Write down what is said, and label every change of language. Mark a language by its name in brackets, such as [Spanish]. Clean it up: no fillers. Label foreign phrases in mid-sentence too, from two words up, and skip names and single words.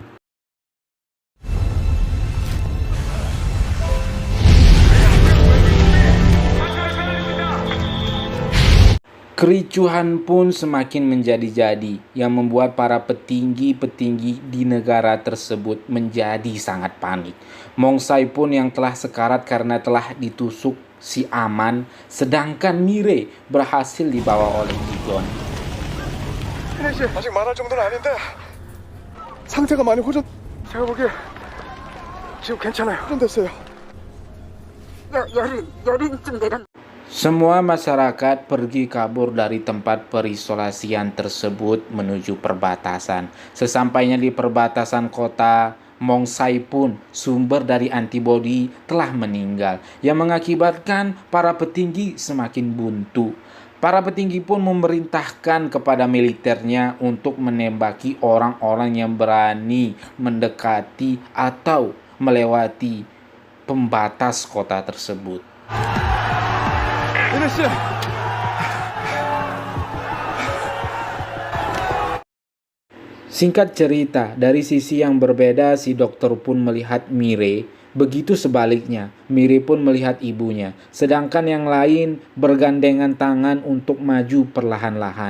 [Indonesian] Kericuhan pun semakin menjadi-jadi yang membuat para petinggi-petinggi di negara tersebut menjadi sangat panik. Mongsai pun yang telah sekarat karena telah ditusuk si Aman, sedangkan Mire berhasil dibawa oleh Jigon. [Korean] 희래 씨 아직 말할 정도는 아닌데 상태가 많이 호전. 제가 보기에 지금 괜찮아요. 호전됐어요. 열이 좀 내렸. [Indonesian] Semua masyarakat pergi kabur dari tempat perisolasian tersebut menuju perbatasan. Sesampainya di perbatasan kota, Mongsai pun sumber dari antibodi telah meninggal, yang mengakibatkan para petinggi semakin buntu. Para petinggi pun memerintahkan kepada militernya untuk menembaki orang-orang yang berani mendekati atau melewati pembatas kota tersebut. [Korean] 희래 씨. [Indonesian] Singkat cerita, dari sisi yang berbeda si dokter pun melihat Mire, begitu sebaliknya, Mire pun melihat ibunya, sedangkan yang lain bergandengan tangan untuk maju perlahan-lahan.